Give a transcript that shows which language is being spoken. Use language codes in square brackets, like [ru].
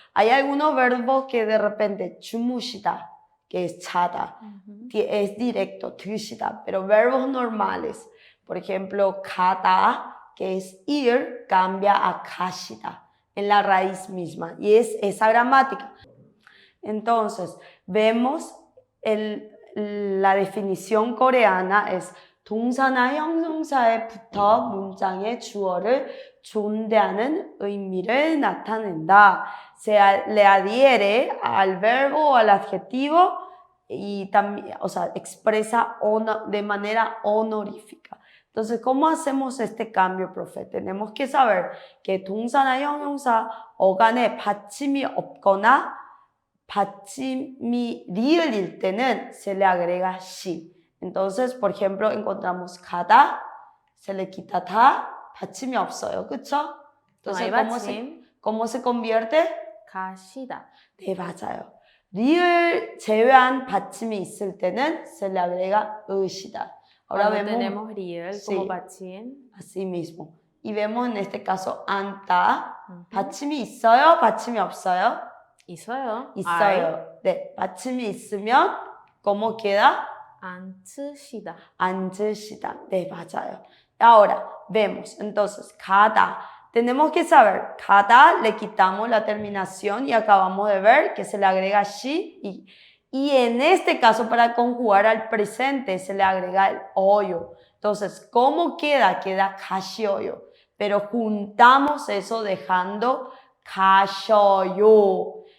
[es] Hay algunos verbos que de repente, 주무시다, que es chata, es directo, 드시다, pero verbos normales, por ejemplo, 가다, que es ir, cambia a 가시다, en la raíz misma, y es esa gramática. Entonces, vemos la definición coreana es [ko] 동사나 형용사에 붙어 문장의 주어를 존대하는 의미를 나타낸다. [es] Le adhiere al verbo o al adjetivo y también, o sea, expresa de manera honorífica. Entonces, ¿cómo hacemos este cambio, profe? Tenemos que saber que [ko] 동사나 형용사 어간에 받침이 없거나 받침이 리을일 때는 [es] se le agrega 시. Entonces, por ejemplo, encontramos 가다, se le quita 다, [ko] 받침이 없어요. 그쵸? [es] Entonces, ¿cómo se convierte? [ko] 가시다. 네, 맞아요. 리을 제외한 받침이 있을 때는 [es] se le agrega 으시다. Ahora tenemos 리을 como 받침. Así mismo. Y vemos en este caso anta. [ko] 받침이 있어요? 받침이 없어요? 있어요. 있어요. 네, 받침이 있으면 [es] ¿cómo queda? [ko] 앉으시다. 앉으시다. 네, 맞아요. [es] Ahora, vemos. Entonces, 가다. Tenemos que saber, 가다 le quitamos la terminación y acabamos de ver que se le agrega shi y en este caso para conjugar al presente se le agrega el oyo. Entonces, ¿cómo queda? Queda 가시어요. Pero juntamos eso dejando 가셔요.